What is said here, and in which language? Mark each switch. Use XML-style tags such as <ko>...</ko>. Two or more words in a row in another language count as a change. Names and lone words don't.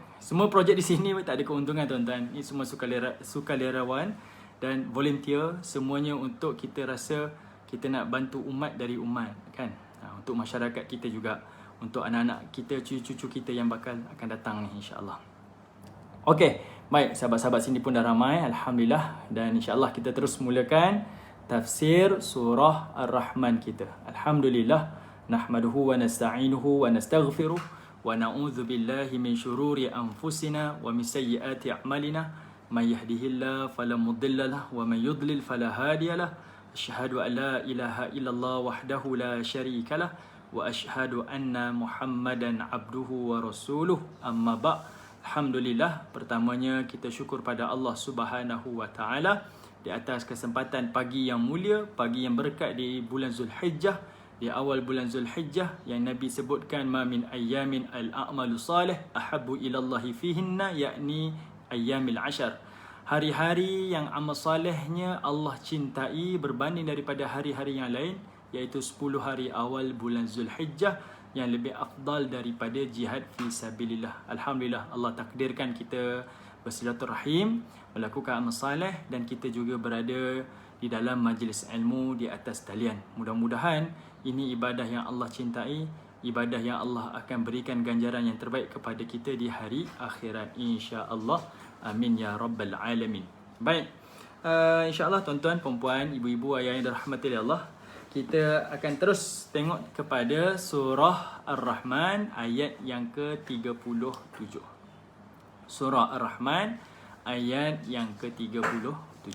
<ms>Semua projek di sini tak ada keuntungan, tuan-tuan. Ini semua sukarelawan dan volunteer, semuanya untuk kita rasa kita nak bantu umat dari umat, kan? Untuk masyarakat kita juga, untuk anak-anak kita, cucu-cucu kita yang bakal akan datang ni,</ms> <ar>إن شاء الله.</ar> <ms>Okey, baik, sahabat-sahabat sini pun dah ramai, alhamdulillah, dan</ms> <ar>إن شاء الله</ar> <ms>kita terus mulakan tafsir surah Ar-Rahman kita.</ms> <ar>الحمد لله نحمده ونستعينه ونستغفره ونعوذ بالله من شرور أنفسنا ومن سيئات أعمالنا من يهده الله فلا مضل له ومن يضلل فلا هادي له. أشهد أن لا إله إلا الله وحده لا شريك له وأشهد أن محمدا عبده ورسوله. أما بعد الحمد لله,</ar> <ms>pertamanya kita syukur pada Allah</ms> <ar>سبحانه وتعالى</ar> <ms>di atas kesempatan pagi yang mulia, pagi yang berkat di bulan Zulhijjah, di awal bulan Zulhijjah yang Nabi sebutkan</ms> <ar>ما من أيام العمل الصالح أحب إلى الله فيهن, yakni أيام العشر.</ar> <ms>Hari-hari yang amal salehnya Allah cintai berbanding daripada hari-hari yang lain, iaitu 10 hari awal bulan Zulhijjah yang lebih afdal daripada</ms> <ar>جهاد في سبيل الله.</ar> <ms>Alhamdulillah, Allah takdirkan kita bersilaturahim, melakukan amal saleh, dan kita juga berada di dalam majlis ilmu di atas talian. Mudah-mudahan ini ibadah yang Allah cintai, ibadah yang Allah akan berikan ganjaran yang terbaik kepada kita di hari akhirat,</ms> <ar>إن شاء الله. آمين يا رب العالمين.</ar> <ms>Baik,</ms> <ar>إن شاء الله</ar> <ms>tuan-tuan, puan-puan, ibu-ibu, ayah yang dirahmati oleh Allah, kita akan terus tengok kepada surah Ar-Rahman ayat yang ke-37. Surah Ar-Rahman ayat yang ke-37.</ms>